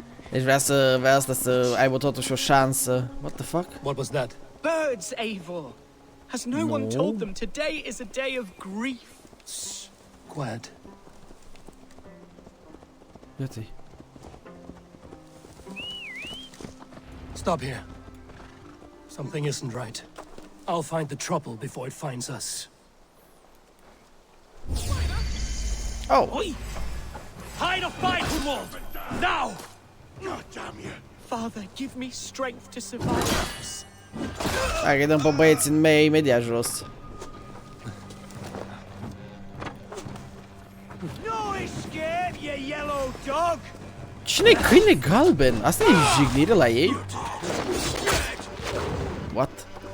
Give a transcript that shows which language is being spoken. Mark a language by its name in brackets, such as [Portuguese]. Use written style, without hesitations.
[Romanian] Deci vrea asta să aibă totuși o șansă. [English] What the fuck? What was that? Birds, Eivor! Has no one told them today is a day of grief? Quiet. [Romanian] Uite-i. [English] Stop here. Something isn't right. I'll find the trouble before it finds us. Oh! Oi! Hide or fight, Humboldt! Now! Oh, damn you. Father, give me strength to survive. [Romanian] Hai că-i dăm pe băieți în mei imediat jos. [English] No escape, you yellow dog! [Romanian] Cine-i câine galben? Asta e jignire la ei? [English] What?